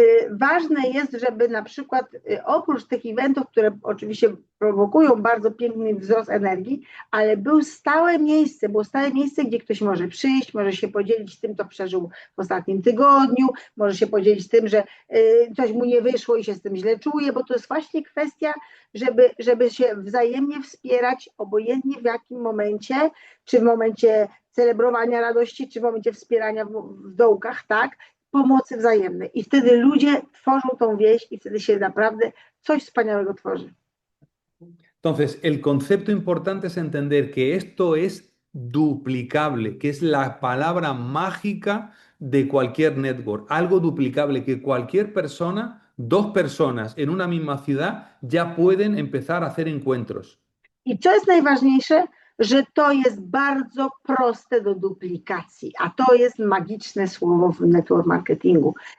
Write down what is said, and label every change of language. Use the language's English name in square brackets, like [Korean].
[Polish] Ważne jest, żeby na przykład oprócz tych eventów, które oczywiście prowokują bardzo piękny wzrost energii, ale było stałe miejsce, gdzie ktoś może przyjść, może się podzielić tym, co przeżył w ostatnim tygodniu, może się podzielić tym, że coś mu nie wyszło i się z tym źle czuje, bo to jest właśnie kwestia, żeby się wzajemnie wspierać, obojętnie w jakim momencie, czy w momencie celebrowania radości, czy w momencie wspierania w dołkach, tak? Pomocy wzajemnej. I wtedy ludzie tworzą tą więź i wtedy się naprawdę coś wspaniałego tworzy. [Spanish] Entonces, el concepto importante es entender que esto es duplicable, que es la palabra mágica de cualquier network, algo duplicable, que cualquier persona, dos personas en una misma ciudad ya pueden empezar a hacer encuentros. [Polish] I co jest najważniejsze, że to jest bardzo proste do duplikacji, a to jest magiczne słowo w network marketingu.